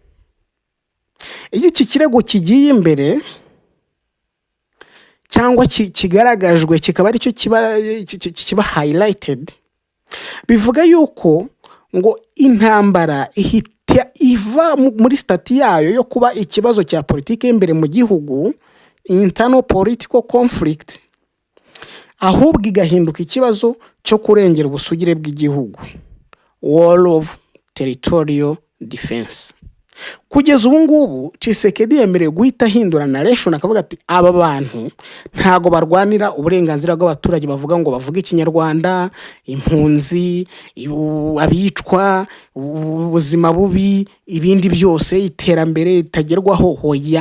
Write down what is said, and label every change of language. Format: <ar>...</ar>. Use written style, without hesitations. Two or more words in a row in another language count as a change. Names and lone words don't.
<rw>Iki kirego kigiye imbere cyangwa kigaragajwe kikaba ari cyo kiba highlighted, bivuga yuko ngo intambara ihita iva muri stati yayo yo kuba ikibazo cya politike imbere mu gihugu,</rw> <en>internal political conflict,</en> <rw>ahubwo igahinduka ikibazo cyo kurengera ubusugire bw'igihugu,</rw> <en>war of territorial defense.</en> <rw>Kugeza ubu ngubu Tshisekedi yemerewe guhita ahindura narration akavuga ati aba bantu ntago barwanira uburenganzira bw'abaturage, bavuga ngo bavuga ikinyarwanda, impunzi, abicwa, ubuzima bubi, ibindi byose, iterambere itagerwaho, hoya.</rw>